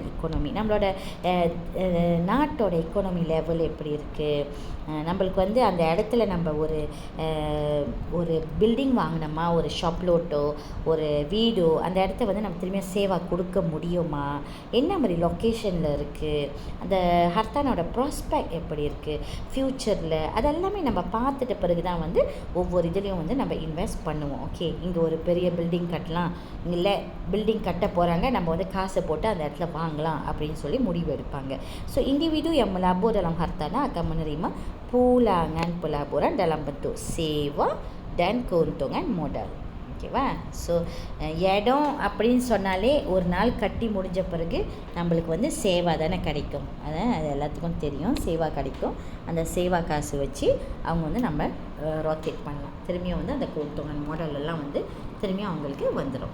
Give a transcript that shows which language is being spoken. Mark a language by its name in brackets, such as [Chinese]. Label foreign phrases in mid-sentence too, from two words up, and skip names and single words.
[Tamil] எக்கானமி, நம்மளோட நாட்டோட எக்கானமி லெவல் எப்படி இருக்குது, நம்மளுக்கு வந்து அந்த இடத்துல நம்ம ஒரு பில்டிங் வாங்கினோமா, ஒரு ஷாப்லோட்டோ ஒரு வீடோ, அந்த இடத்த வந்து நம்ம திரும்பியும் சேவா கொடுக்க முடியுமா, என்ன மாதிரி லொக்கேஷனில் இருக்குது, அந்த ஹர்தானோட ப்ராஸ்பெக்ட் எப்படி இருக்குது ஃப்யூச்சரில், அதெல்லாமே நம்ம பார்த்துட்ட பிறகு தான் வந்து ஒவ்வொரு இதுலேயும் வந்து நம்ம இன்வெஸ்ட் பண்ணுவோம். ஓகே, இங்கே ஒரு பெரிய பில்டிங் கட்டலாம், இல்லை பில்டிங் கட்ட போகிறாங்க, நம்ம வந்து காசை போட்டு அந்த இடத்துல வாங்கலாம் அப்படின்னு சொல்லி முடிவு எடுப்பாங்க. [Malay] ஸோ individu yang melabur dalam hartanah akan menerima pulangan pelaburan dalam bentuk sewa dan keuntungan modal. [Tamil] ஓகேவா, ஸோ இடம் அப்படின்னு சொன்னாலே ஒரு நாள் கட்டி முடிஞ்ச பிறகு நம்மளுக்கு வந்து சேவா தானே கிடைக்கும். அது எல்லாத்துக்கும் தெரியும், சேவா கிடைக்கும். அந்த சேவா காசு வச்சு அவங்க வந்து நம்ம ரொட்டேட் பண்ணலாம். திரும்பியும் வந்து அந்த கூட்டுவன் மாடலெல்லாம் வந்து திரும்பியும் அவங்களுக்கு வந்துடும்.